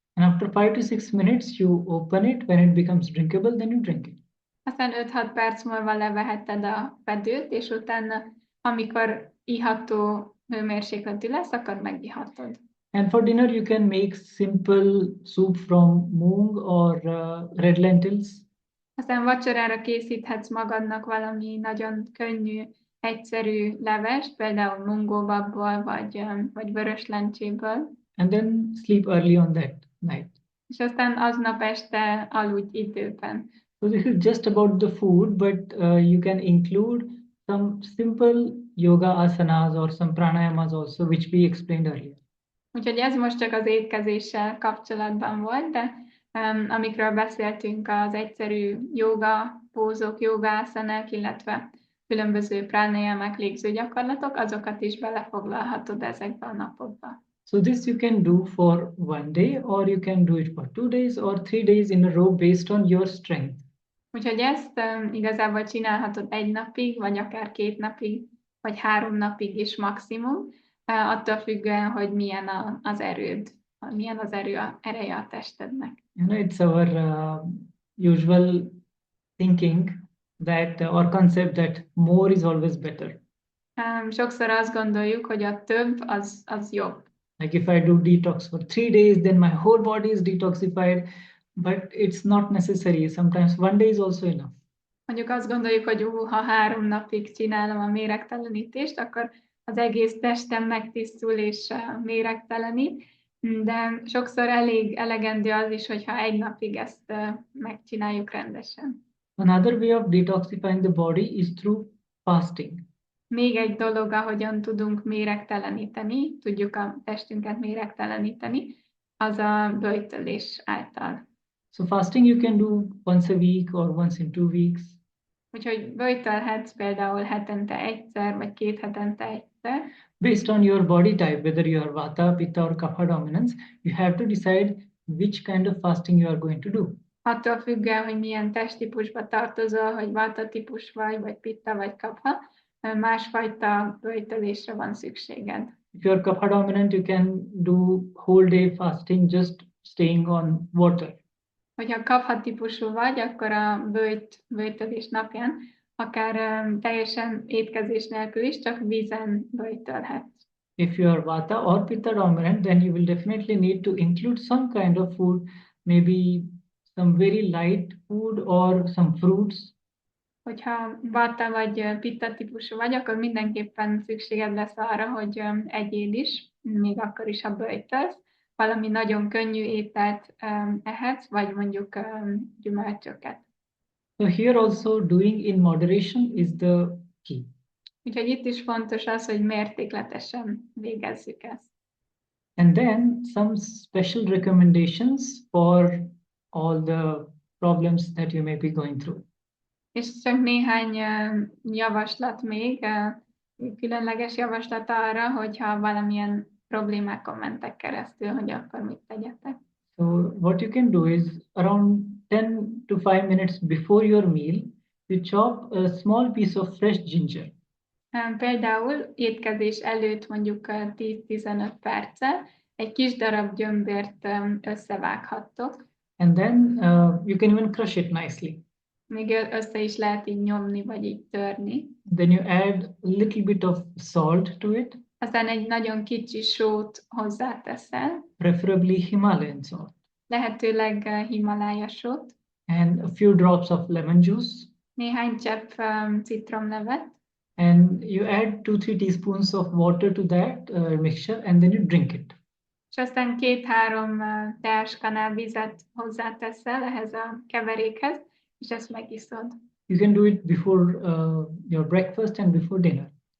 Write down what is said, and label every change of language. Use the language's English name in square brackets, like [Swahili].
[English] And after 5 to 6 minutes, you open it. When it becomes drinkable, then you drink it. [Hungarian] Aztán 5-6 perc múlva leveheted a fedőt, és utána, amikor iható hőmérsékletű lesz, akkor megihatod. [English] And for dinner, you can make simple soup from moong or red lentils. [Hungarian] Aztán vacsorára készíthetsz magadnak valami nagyon könnyű, egyszerű levest, például mungóbabból, vagy vörös lencséből. [English] And then sleep early on that night. [Hungarian] És aztán aznap este aludj időben. [English] So this is just about the food, but you can include some simple yoga asanas or some pranayamas also, which we explained earlier. [Hungarian] Úgyhogy ez most csak az étkezéssel kapcsolatban volt, de amikről beszéltünk, az egyszerű joga pózok, jogászanák, illetve különböző pránajámák, légzőgyakorlatok, azokat is belefoglalhatod ezekbe a napokba. [English] So this you can do for one day, or you can do it for 2 days or 3 days in a row based on your strength. [Hungarian] Úgyhogy ezt igazából csinálhatod 1 napig, vagy akár 2 napig, vagy 3 napig is maximum, attól függően, hogy milyen az erőd, milyen az ereje a testednek. [English] It's our usual thinking that or concept that more is always better. [Hungarian] Sokszor azt gondoljuk, hogy a több az jobb. [English] Like if I do detox for 3 days, then my whole body is detoxified, but it's not necessary. Sometimes 1 day is also enough. [Hungarian] Mondjuk azt gondoljuk, hogy ha 3 napig csinálom a méregtelenítést, akkor az egész testem megtisztul és méregtelenít, de sokszor elegendő az is, hogyha 1 napig ezt megcsináljuk rendesen. [English] Another way of detoxifying the body is through fasting. [Hungarian] Még egy dolog, ahogyan tudunk méregteleníteni, tudjuk a testünket méregteleníteni, az a böjtölés által. [English] So fasting you can do once a week or once in 2 weeks. [Hungarian] Úgyhogy böjtölhetsz például hetente egyszer, vagy 2 hetente egyszer. [English] Based on your body type, whether you are Vata, Pitta or Kapha dominance, you have to decide which kind of fasting you are going to do. [Hungarian] Attól függően, hogy milyen testtípusba tartozol, hogy Vata típus vagy Pitta vagy Kapha, másfajta böjtölésre van szükséged. [English] If you are Kapha dominant, you can do whole day fasting, just staying on water. [Hungarian] Hogyha Kapha típusú vagy, akkor a böjtölés napján akár teljesen étkezés nélkül is csak vízen böjtölhetsz. [English] If you are Vata or Pitta dominant, then you will definitely need to include some kind of food, maybe some very light food or some fruits. [Hungarian] Hogyha Vata vagy Pitta típusú vagy, akkor mindenképpen szükséged lesz arra, hogy egyél is, még akkor is, ha böjtölsz. Valami nagyon könnyű ételt ehetsz, vagy mondjuk gyümölcsöket. [English] So here also doing in moderation is the key. [Hungarian] Úgyhogy itt is fontos az, hogy mértékletesen végezzük ezt. [English] And then some special recommendations for all the problems that you may be going through. [Hungarian] És csak néhány javaslat még, különleges javaslat arra, hogyha valamilyen problémákon mentek keresztül, hogy akkor mit tegyetek. [English] So what you can do is around 10 to 5 minutes before your meal, you chop a small piece of fresh ginger. [Hungarian] Például étkezés előtt mondjuk 10-15 perccel egy kis darab gyömbért összevághattok. [English] And then you can even crush it nicely. [Hungarian] Még össze is lehet így nyomni, vagy így törni. [English] Then you add a little bit of salt to it. [Hungarian] Aztán egy nagyon kicsi sót hozzáteszel. [English] Preferably Himalayan salt. [Hungarian] Lehetőleg Himalája sót. [English] And a few drops of lemon juice. [Hungarian] Néhány csepp citromlevet. [English] And you add 2-3 teaspoons of water to that mixture, and then you drink it. [Hungarian] És aztán 2-3 teáskanál vizet hozzáteszel ehhez a keverékhez, és ezt megiszod. [English] You can do it before your breakfast and before dinner.